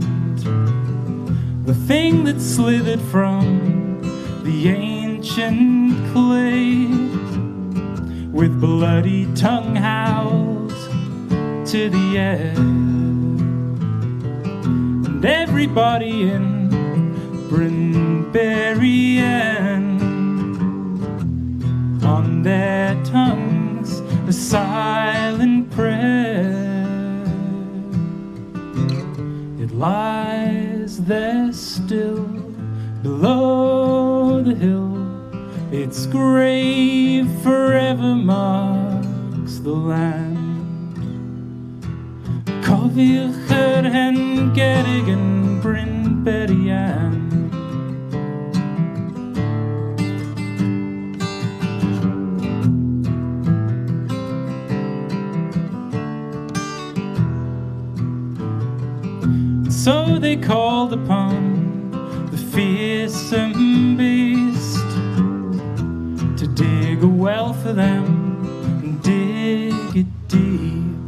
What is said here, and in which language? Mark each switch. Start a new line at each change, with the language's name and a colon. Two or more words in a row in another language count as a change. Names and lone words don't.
English: The thing that slithered from the ancient clay with bloody tongue howled to the air, and everybody in Bryn Berrian on their tongues a silent prayer. It lies there still below the hill, its grave forever marks the land.
Welsh: Cofiwch hen gerig yn Bryn Berrian.
English: So they called upon the fearsome beast to dig a well for them and dig it deep.